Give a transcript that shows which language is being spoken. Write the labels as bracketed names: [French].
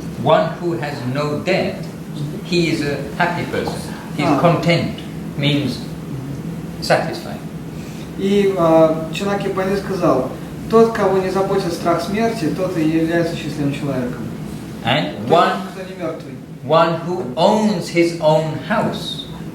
[English] One who has no debt, he is a happy person. He is content, means satisfied. [Russian] И Чанаки Пандит сказал, тот, кого не заботит страх смерти, тот и является счастливым человеком. [English] And [Russian] Тот, кто не мертвый. [English] One who owns his own house.